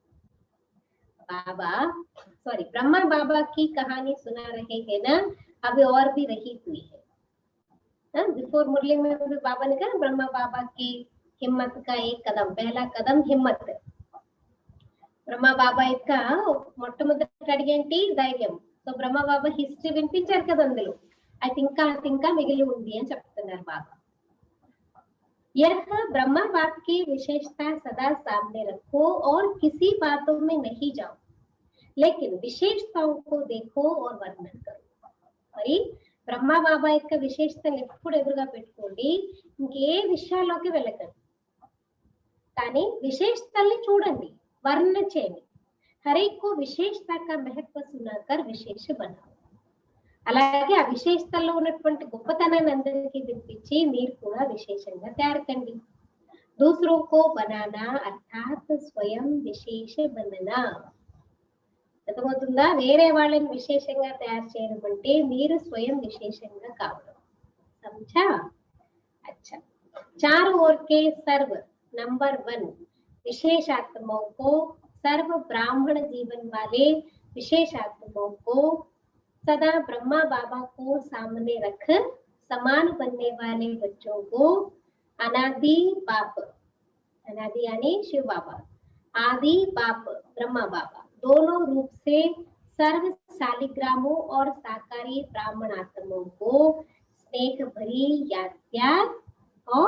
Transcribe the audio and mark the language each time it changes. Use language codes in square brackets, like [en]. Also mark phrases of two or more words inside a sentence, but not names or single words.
[hi] ब्रह्मा बाबा की कहानी सुना रहे हैं ना, अभी और भी रही हुई है. बिफोर मुरली में भी बाबा ने कहा ब्रह्मा बाबा की हिम्मत का एक कदम, पहला कदम हिम्मत. [te] ब्रह्मा बाबा యొక్క మొట్టమొదటి అడుగు ఏంటి, ధైర్యం. సో బ్రహ్మ బాబా హిస్టరీ వినిపించారు కదా, అందులో అది ఇంకా మిగిలి ఉంది అని చెప్తున్నారు బాబా. [hi] यह ब्रह्मा बाप की विशेषता सदा सामने रखो और किसी बातों में नहीं जाओ, लेकिन విశేషతాओं को देखो और वर्णन करो. [te] మరి బ్రహ్మ బాబా యొక్క విశేషతను ఎప్పుడు ఎదురుగా పెట్టుకోండి, ఇంకే విషయాల్లోకి వెళ్ళకండి, కానీ విశేషతల్ని చూడండి, వర్ణన చేయండి. [hi] हर एक को विशेषता का महत्व सुनाकर विशेष बनाओ. [te] అలాగే ఆ విశేషతల్లో ఉన్నటువంటి గొప్పతనాన్ని అందరికీ వినిపించి మీరు కూడా విశేషంగా తయారకండి. [hi] दूसरों को बनाना अर्थात स्वयं विशेष बनना. [te] అర్థమవుతుందా? వేరే వాళ్ళని విశేషంగా తయారు చేయడం అంటే మీరు స్వయం విశేషంగా కావడం. [hi] समझा? अच्छा, चारों ओर के सर्व नंबर 1 विशेष आत्माओं को, सर्व ब्राह्मण जीवन वाले विशेष आत्माओं को सदा ब्रह्मा बाबा को सामने रख समान बनने वाले बच्चों को अनादि बाप, अनादि यानी शिव बाबा, आदि बाप ब्रह्मा बाबा, दोनों रूप से सर्व शालिग्रामों और साकारी ब्राह्मणात्माओं को स्नेह भरी याद और